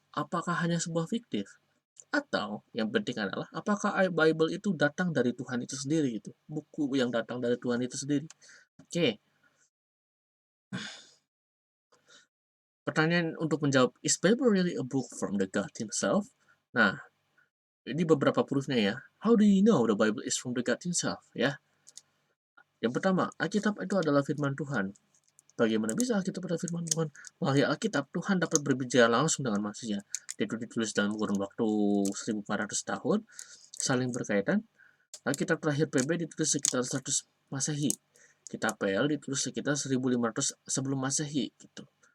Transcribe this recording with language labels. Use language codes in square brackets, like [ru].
[id] Apakah hanya sebuah fiktif? Atau yang penting adalah apakah Bible itu datang dari Tuhan itu sendiri gitu? Buku yang datang dari Tuhan itu sendiri. Oke, pertanyaan untuk menjawab, [en] is Bible really a book from the God himself? [id] Nah, ini beberapa proofnya ya. [en] How do you know the Bible is from the God himself? [id] Ya, yang pertama, Alkitab itu adalah firman Tuhan. Bagaimana bisa Alkitab adalah firman Tuhan? Melalui Alkitab, Tuhan dapat berbicara langsung dengan manusia. Itu ditulis dalam kurun waktu 1400 tahun, saling berkaitan. Alkitab terakhir PB ditulis sekitar 100 Masehi. Kitab PL ditulis sekitar 1500 sebelum Masehi gitu.